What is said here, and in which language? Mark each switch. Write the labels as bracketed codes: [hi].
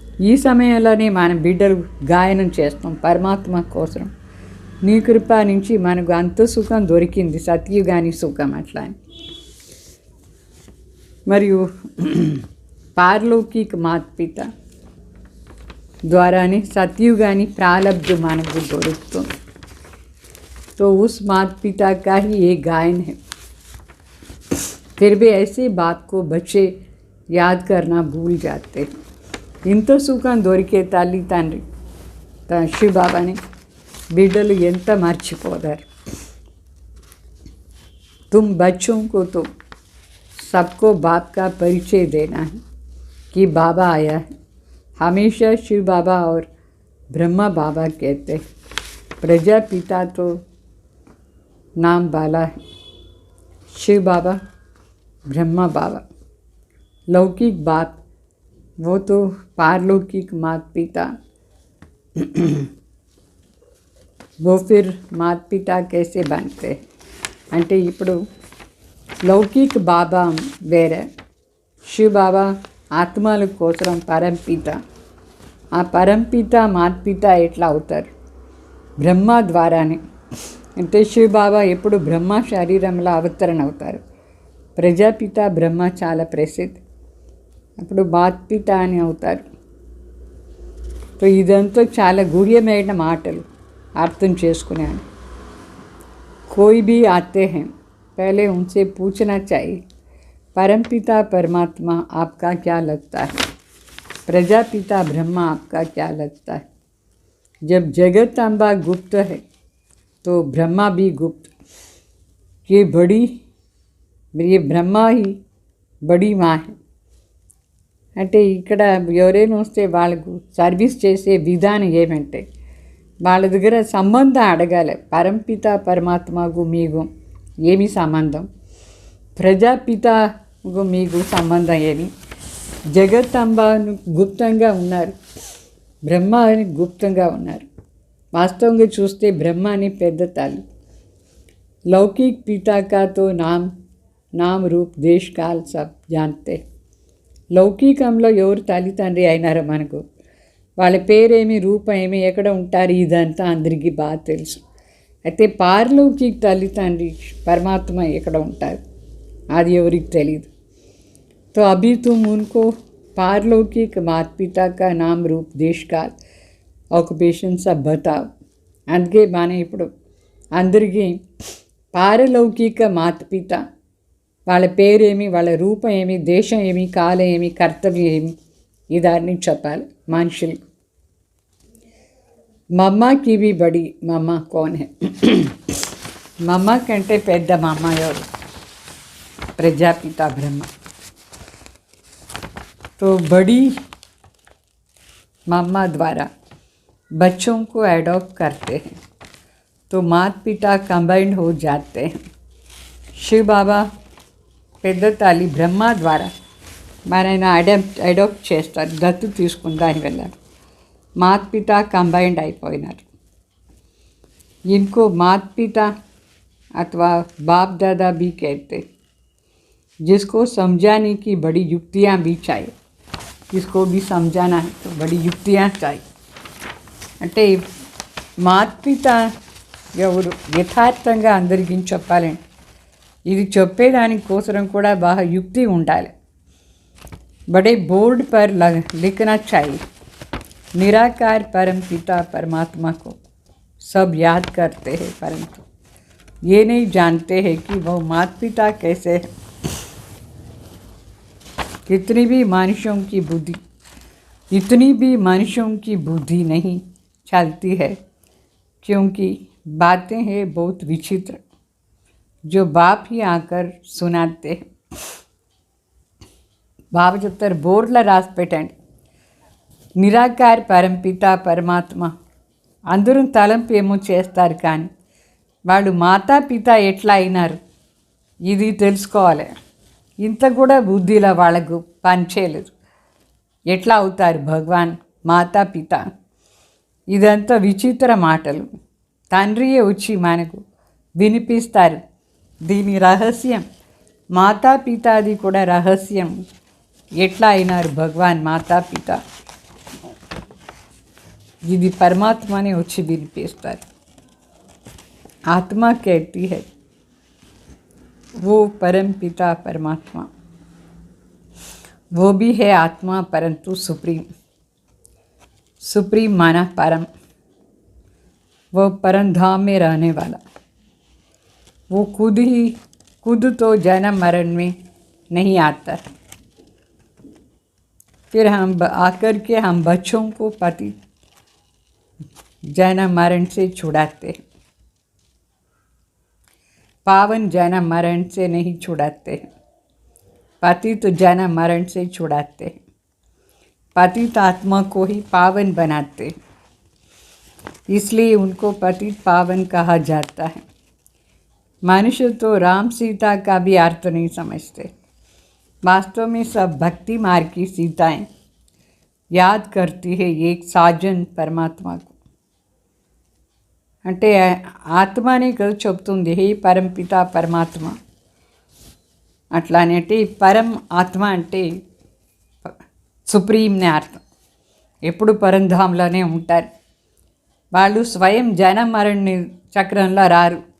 [te] ఈ సమయంలోనే మన బిడ్డలు గాయనం చేస్తాం పరమాత్మ కోసం, నీ కృప నుంచి మనకు అంత సుఖం దొరికింది, సత్యుగాని సుఖం అట్లా. మరియు పారలౌకిక మాత పిత ద్వారానే సత్యుగాని ప్రాలబ్ధ మనకు దొరుకుతుంది. [hi] तो उस माता पिता का ही एक गायन है. फिर भी ऐसी बात को बच्चे याद करना भूल जाते हैं. [te] ఇంత సుఖం దొరికే తల్లి తండ్రి శివబాబాని బిడ్డలు ఎంత మర్చిపోతారు. [hi] तुम बच्चों को तो सबको बाप का परिचय देना है कि बाबा आया है. हमेशा शिव बाबा और ब्रह्मा बाबा कहते हैं. प्रजापिता तो नाम वाला है, शिव बाबा ब्रह्मा बाबा. लौकिक बाप वो तो पारलौकिक माता पिता. वो फिर माता पिता कैसे बनते हैं [te] అంటే ఇప్పుడు లౌకిక బాబా వేరే, శివ బాబా ఆత్మల కోసం పరంపిత. ఆ పరంపిత మాతపిత ఎట్లా అవుతారు? బ్రహ్మ ద్వారానే. అంటే శివ బాబా ఎప్పుడు బ్రహ్మ శరీరంలో అవతరణ అవుతారు. ప్రజాపిత బ్రహ్మ చాలా ప్రసిద్ధి, అప్పుడు మాతపిత అని అవుతారు. సో ఇదంతా చాలా గుహ్యమైన మాటలు అర్థం చేసుకున్నాను. [hi] कोई भी आते हैं पहले उनसे पूछना चाहिए, परमपिता परमात्मा आपका क्या लगता है, प्रजापिता ब्रह्मा आपका क्या लगता है. जब जगत अम्बा गुप्त है तो ब्रह्मा भी गुप्त. ये ब्रह्मा ही बड़ी माँ है. [te] అంటే ఇక్కడ ఎవరైనా వస్తే వాళ్ళకు సర్వీస్ చేసే విధానం ఏమంటే వాళ్ళ దగ్గర సంబంధం అడగాలి. పరంపిత పరమాత్మకు మీకు ఏమి సంబంధం, ప్రజాపితకు మీకు సంబంధం ఏమి. జగత్తంబను గుప్తంగా ఉన్నారు, బ్రహ్మ అని గుప్తంగా ఉన్నారు. వాస్తవంగా చూస్తే బ్రహ్మ అని పెద్ద తల్లి. [hi] లౌకిक पिता का तो नाम रूप देश काल सब जानते. [te] లౌకికంలో ఎవరు తల్లి తండ్రి అయినారో మనకు, వాళ్ళ పేరేమి రూపం ఏమి ఎక్కడ ఉంటారు ఇదంతా అందరికీ బాగా తెలుసు. అయితే పారలౌకిక తల్లి తండ్రి పరమాత్మ ఎక్కడ ఉంటారు అది ఎవరికి తెలియదు. [hi] तो अभी तुम उनको पारलौकिक माता पिता का नाम रूप देश काल ऑक्युपेशन सब बताओ. [te] అందుకే మనం ఇప్పుడు అందరికీ పారలౌకిక మాతపిత వాళ్ళ పేరేమి, వాళ్ళ రూపం ఏమి, దేశం ఏమి, కాలం ఏమి, కర్తవ్యం ఏమి ఇదాన్ని చెప్పాలి మనుషులకు. [hi] మమ్మ కి भी बड़ी మమ్మ कौन है? [te] మమ్మ కంటే పెద్ద మమ్మ ఎవరు? ప్రజాపిత బ్రహ్మ. [hi] तो बड़ी मम्मा द्वारा बच्चों को एडॉप्ट करते हैं तो माता पिता कंबाइंड हो जाते हैं. [te] शिव बाबा పెద్ద తల్లి బ్రహ్మ ద్వారా మనైనా అడాప్ట్ చేస్తారు, దత్తు తీసుకుని దాని వెళ్ళారు. [hi] माता पिता कंबाइंड [te] అయిపోయినారు. [hi] इनको माता पिता अथवा बाप दादा भी कहते, जिसको समझाने की बड़ी युक्तियाँ भी चाहिए. इसको भी समझाना है तो बड़ी युक्तियाँ चाहिए. [te] అంటే మాతపిత ఎవరు యథార్థంగా అందరికీ చెప్పాలండి. ఇది చెప్పేదానికోసం కూడా బాగా యుక్తి ఉండాలి. बड़े बोर्ड पर लिखना चाहिए, निराकार परम पिता परमात्मा को सब याद करते हैं परंतु ये नहीं जानते हैं कि वो माता पिता कैसे है. इतनी भी मनुष्यों की बुद्धि नहीं चलती है, क्योंकि बातें हैं बहुत विचित्र जो बाप ही आकर सुनाते हैं. బాబా చెప్తారు బోర్డులో రాసి పెట్టండి, నిరాకార పరంపిత పరమాత్మ. అందరూ తలంపు ఏమో చేస్తారు కానీ వాళ్ళు మాతాపిత ఎట్లా అయినారు ఇది తెలుసుకోవాలి. ఇంత కూడా బుద్ధిలో వాళ్ళకు పనిచేయలేదు. ఎట్లా అవుతారు భగవాన్ మాతాపిత? ఇదంతా విచిత్ర మాటలు. తండ్రియే వచ్చి మనకు వినిపిస్తారు. దీని రహస్యం మాతాపితాది కూడా రహస్యం. ఎట్లా అయినారు భగవాన్ మాతాపిత ఇది పరమాత్మనే వచ్చి వినిపిస్తారు. [hi] ఆత్మ कहती है वो परम पिता परमात्मा, वो भी है आत्मा परंतु सुप्रीम माना परम. वो परम धाम में रहने वाला, वो खुद तो जन्म मरण में नहीं आता। फिर हम आकर के हम बच्चों को पति जन्म मरण से छुड़ाते हैं, पावन जन्म मरण से नहीं छुड़ाते हैं, पति तो जन्म मरण से छुड़ाते हैं, पतित आत्मा को ही पावन बनाते हैं, इसलिए उनको पतित पावन कहा जाता है। मनुष्य तो राम सीता का भी अर्थ नहीं समझते। वास्तव में सब भक्ति मार्ग की सीताएं याद करती है एक साजन परमात्मा को। [te] అంటే ఆత్మనే కదా చెప్తుంది, హే పరంపిత పరమాత్మ అట్లానే. అంటే పరం ఆత్మ అంటే సుప్రీంనే అర్థం. ఎప్పుడు పరంధాంలోనే ఉంటారు వాళ్ళు. స్వయం జన మరణ చక్రంలో రారు.